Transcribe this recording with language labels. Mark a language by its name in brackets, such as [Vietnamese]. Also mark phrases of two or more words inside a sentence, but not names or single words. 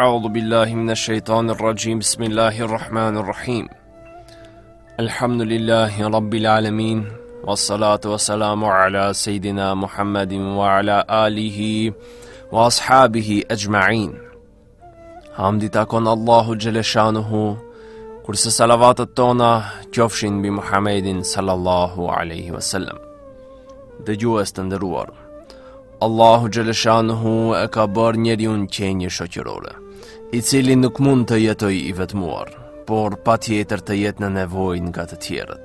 [Arabic] بالله من الشيطان الرجيم بسم الله الرحمن الرحيم. الحمد لله رب العالمين. والصلاة والسلام على سيدنا محمد وعلى آله وأصحابه أجمعين. [Albanian] Hamdi takon Allahu Gjeleshanuhu, kurse salavatet tona qofshin mbi Muhammedin [Arabic] صلى الله عليه وسلم. [Albanian] Dëgjues të nderuar, Allahu Gjeleshanuhu e ka bërë njeriun qenje shoqërore, i cili nuk mund të jetoj i vetmuar, por patjetër të jetë në nevojë nga të tjerët.